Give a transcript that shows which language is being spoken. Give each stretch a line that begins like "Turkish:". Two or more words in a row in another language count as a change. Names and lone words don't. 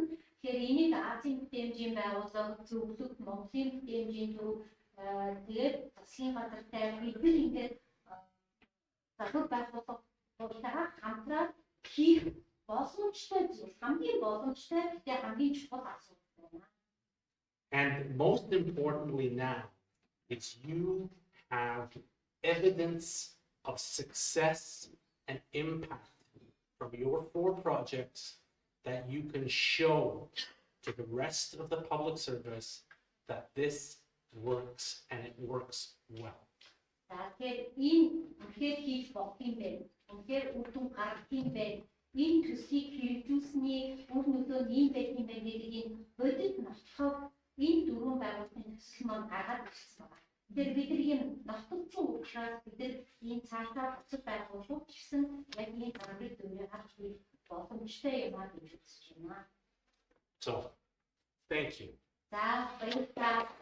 Mongolian: Тэгэхээр энийг Азийн бүтээмжийн байгууллага, зөвлөх, Монголын бүтээмжийн төв тэгээд засгийн газартай бид ингээд залуу байгууллагуудаа хамтраад хийх боломжтой зүйл, хамгийн боломжтой гэхдээ хамгийн чухал асуудал байна.
English: And most importantly now, it's you have evidence of success and impact from your 4 projects that you can show to the rest of the public service that this works and it works well.
Mongolian: За тэгэхээр энэ үнэхээр хийж болох юм байна. Үнэхээр үр дүн гаргах юм байна. Энэ төслийг хэрэгжүүлсэний үр нөлөө нь ийм байх юм байна гэдэг энэ бодит нотлохоо энэ дөрвөн байгууллагын төсөл маань гаргаад ирсэн байна. Тэгэхээр бид нар ийм нотолцсон учраас бид нар ийм цаашаа буцаж байгууллагууд гэсэн яг ийм гаргыг дөрвийг харж боломжтой юм аа гэж үзэж байна.
English: So, thank you.
Mongolian: За баярлалаа.